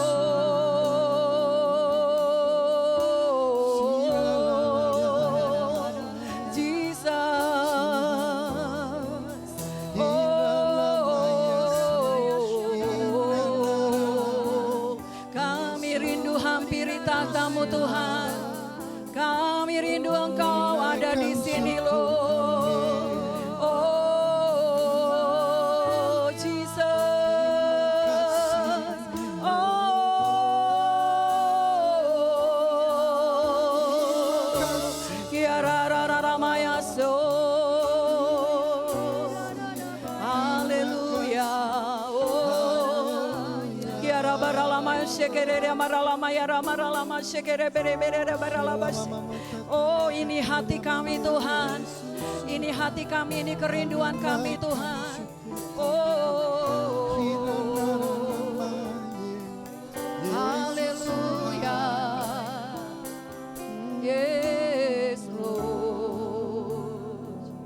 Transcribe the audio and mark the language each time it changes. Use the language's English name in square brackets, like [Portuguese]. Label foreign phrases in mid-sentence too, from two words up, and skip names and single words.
[Indonesian] Jesus kami rindu hampiri tahta-Mu Tuhan. Kami rindu Engkau ada di sini loh. Oh Jesus. Oh Kiarararamaya so. Haleluya. Oh Kiarabaramaya shekere maralamaya ramaralama shekere bere oh ini hati kami Tuhan, ini hati kami, ini kerinduan kami Tuhan. Oh haleluya, [English] yes Lord.